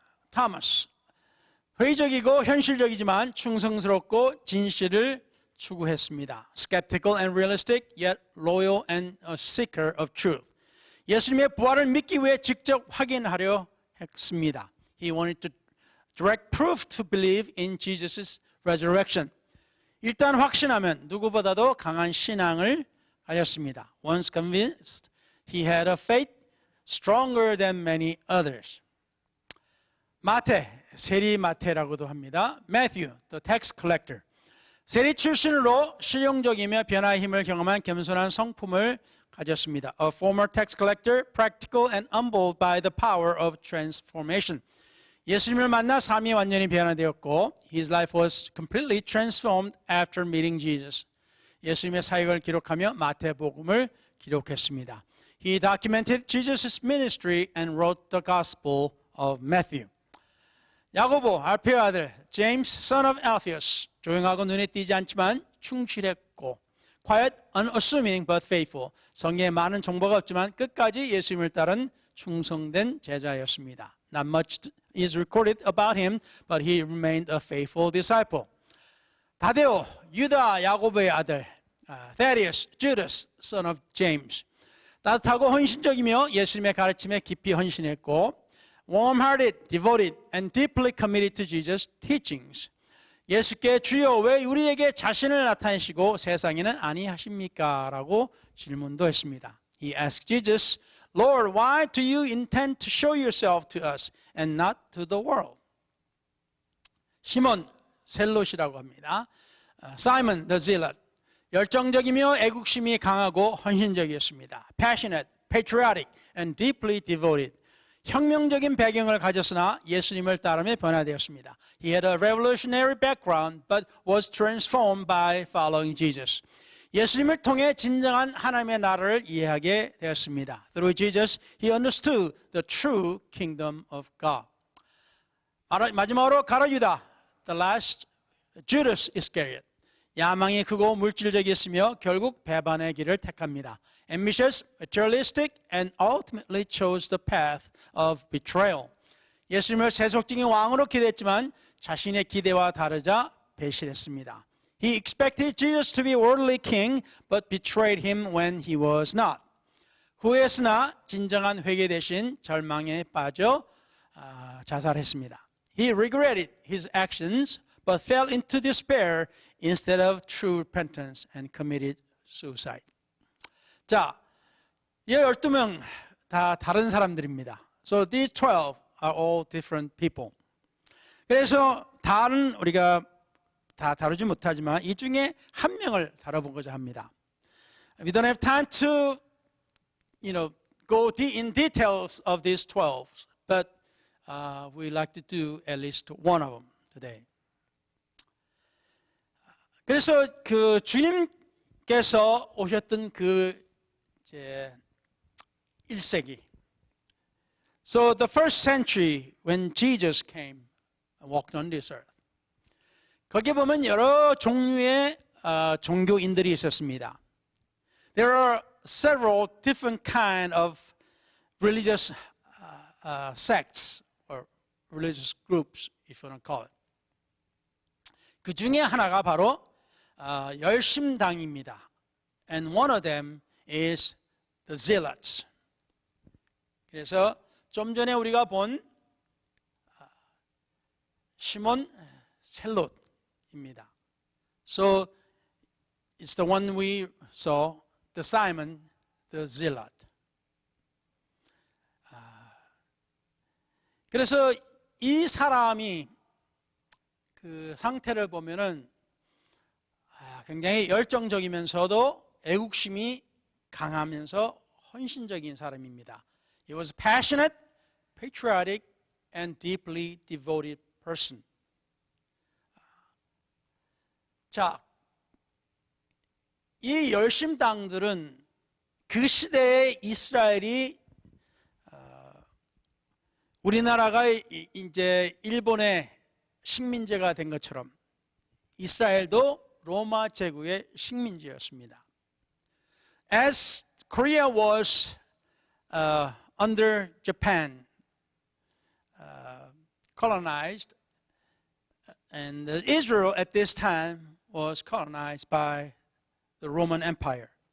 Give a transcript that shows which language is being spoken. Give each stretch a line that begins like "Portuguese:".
Korean: 토마스, 회의적이고 현실적이지만 충성스럽고 진실을 추구했습니다.
English: Skeptical and realistic, yet loyal and a seeker of truth.
Korean: 예수님의 부활을 믿기 위해 직접 확인하려 했습니다.
English: He wanted to direct proof to believe in Jesus' resurrection.
Korean: 일단 확신하면 누구보다도 강한 신앙을 가졌습니다.
English: Once convinced, he had a faith stronger than many others.
Korean: 마태, 세리 마태라고도 합니다.
English: Matthew, the tax collector.
Korean: 세리 출신으로 실용적이며 변화의 힘을 경험한 겸손한 성품을 가졌습니다.
English: A former tax collector, practical and humbled by the power of transformation.
Korean: 예수님을 만나 삶이 완전히 변화되었고
English: His life was completely transformed after meeting Jesus.
Korean: 예수님의 사역을 기록하며 마태복음을 기록했습니다.
English: He documented Jesus' ministry and wrote the Gospel of Matthew.
Korean: 야고보, 알페의 아들,
English: James, son of Alphaeus.
Korean: 조용하고 눈에 띄지 않지만 충실했고
English: quiet, unassuming but faithful.
Korean: 성경에 많은 정보가 없지만 끝까지 예수님을 따른 충성된 제자였습니다.
English: Not much is recorded about him, but he remained a faithful disciple.
Korean: 다데오, 유다 야고보의 아들,
English: Thaddeus, Judas, son of James.
Korean: 따뜻하고 헌신적이며 예수님의 가르침에 깊이 헌신했고
English: warm-hearted, devoted, and deeply committed to Jesus' teachings.
Korean: 예수께 주여 왜 우리에게 자신을 나타내시고 세상에는 아니하십니까? 라고 질문도 했습니다.
English: He asked Jesus, Lord, why do you intend to show yourself to us and not to the world?
Korean: 시몬, 셀롯이라고 합니다. Simon the Zealot, 열정적이며 애국심이 강하고 헌신적이었습니다.
English: Passionate, patriotic, and deeply devoted.
Korean: 혁명적인 배경을 가졌으나 예수님을 따르며 변화되었습니다.
English: He had a revolutionary background but was transformed by following Jesus.
Korean: 예수님을 통해 진정한 하나님의 나라를 이해하게 되었습니다.
English: Through Jesus, he understood the true kingdom of God.
Korean: 마지막으로 가룟 유다,
English: the last, Judas Iscariot.
Korean: 야망이 크고 물질적이었으며 결국 배반의 길을 택합니다.
English: Ambitious, materialistic, and ultimately chose the path of betrayal.
Korean: 예수님을 세속적인 왕으로 기대했지만 자신의 기대와 다르자 배신했습니다.
English: He expected Jesus to be worldly king, but betrayed him when he was not.
Korean: 후회했으나 진정한 회개 대신 절망에 빠져 자살했습니다.
English: He regretted his actions, but fell into despair instead of true repentance and committed suicide.
Korean: 자, 이 12명 다 다른 사람들입니다.
English: So these 12 are all different people.
Korean: 그래서 우리가 다 다루지 못하지만 이 중에 한 명을 다뤄보고자 합니다.
English: We don't have time to, go in details of these 12, but we like to do at least one of them today.
Korean: 그래서 그 주님께서 오셨던 그 1세기.
English: So the first century when Jesus came and walked on this earth.
Korean: 거기에 보면 여러 종류의 종교인들이 있었습니다.
English: There are several different kind of religious sects or religious groups, if you want to call it.
Korean: 그 중에 하나가 바로 열심당입니다.
English: And one of them is the zealots.
Korean: 그래서 좀 전에 우리가 본 시몬 셀롯입니다.
English: So it's the one we saw, the Simon, the Zealot.
Korean: 그래서 이 사람이 그 상태를 보면은 굉장히 열정적이면서도 애국심이 강하면서 헌신적인 사람입니다.
English: He was passionate, patriotic, and deeply devoted person.
Korean: 자, 이 열심당들은 그 시대의 이스라엘이 우리나라가 이제 일본의 식민지가 된 것처럼 이스라엘도 로마 제국의 식민지였습니다.
English: As Korea was under Japan, colonized, and Israel at this time was colonized by the Roman Empire.